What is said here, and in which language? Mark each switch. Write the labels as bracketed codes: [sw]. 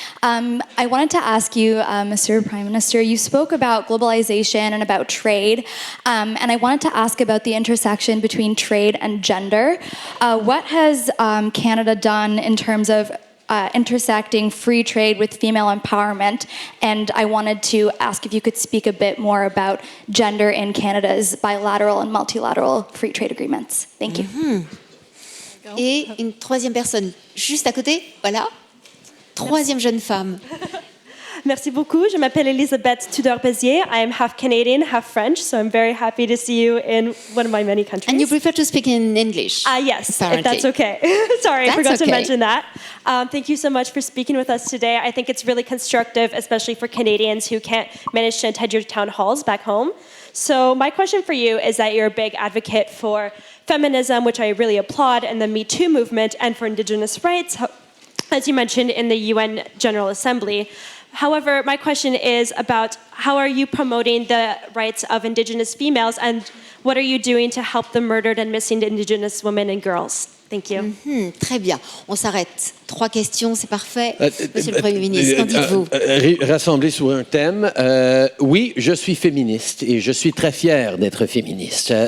[en] I wanted to ask you, Mr. Prime Minister, you spoke about globalization and about trade, and I wanted to ask about the intersection between trade and gender. What has Canada done in terms of intersecting free trade with female empowerment, and I wanted to ask if you could speak a bit more about gender in Canada's bilateral and multilateral free trade agreements. Thank you. [fr] Et une troisième personne juste à côté, voilà. Troisième jeune femme. Merci beaucoup. Je m'appelle Elisabeth Tudor-Bézier. [en] I am half Canadian, half French, so I'm very happy to see you in one of my many countries. And you prefer to speak in English? Yes, apparently. if that's okay. Sorry, That's I forgot okay. to mention that. Thank you so much for speaking with us today. I think it's really constructive, especially for Canadians who can't manage to attend your town halls back home. So my question for you is that you're a big advocate for feminism, which I really applaud, and the Me Too movement, and for Indigenous rights, as you mentioned in the UN General Assembly. However, my question is about how are you promoting the rights of Indigenous females, and what are you doing to help the murdered and missing Indigenous women and girls? Thank you. [fr] Très bien. On s'arrête. 3 questions, c'est parfait. Monsieur le Premier ministre, qu'en dites-vous? Rassemblés sur un thème. Oui, je suis féministe et je suis très fier d'être féministe.